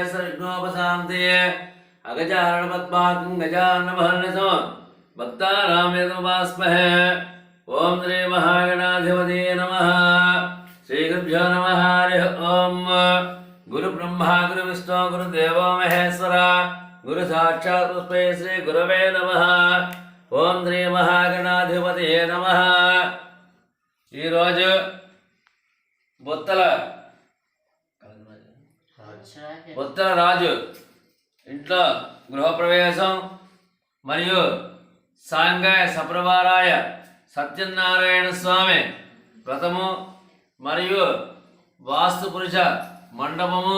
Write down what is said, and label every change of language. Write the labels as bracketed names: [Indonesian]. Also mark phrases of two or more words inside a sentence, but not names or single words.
[Sanskrit] सर्वविघ्नोपशान्तये अगजाननपद्मार्कं गजाननमहर्निशो भक्तानामेतमुपास्महे ओम श्री महागणाधिपतये नमः श्रीगुरुभ्यो नमः हरिः ओम गुरु ब्रह्मा गुरु विष्णु गुरुदेवो महेश्वर गुरु साक्षात् तस्मै श्री गुरवे नमः ओम श्री महागणाधिपतये नमः ఈరోజు [Telugu] బొత్తల రాజు ఇంట్లో గృహప్రవేశం మరియు [Sanskrit] సాంగాయ సప్రవారాయ [Telugu] సత్యనారాయణ స్వామి వ్రతము మరియు వాస్తు పురుష మండపము